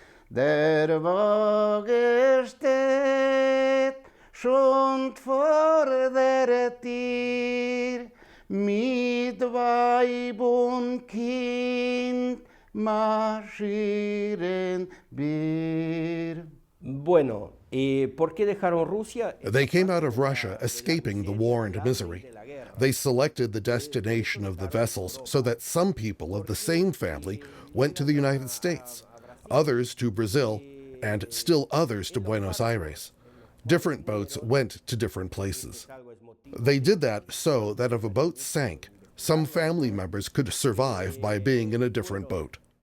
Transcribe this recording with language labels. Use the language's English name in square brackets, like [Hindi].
[German] Der Wagen steht schon vor der Tür, mit Weib und Kind marschieren wir. [Spanish] Bueno, ¿por qué dejaron Rusia? [English] They came out of Russia escaping the war and misery. They selected the destination of the vessels so that some people of the same family went to the United States, others to Brazil, and still others to Buenos Aires. Different boats went to different places. They did that so that if a boat sank, some family members could survive by being in a different boat.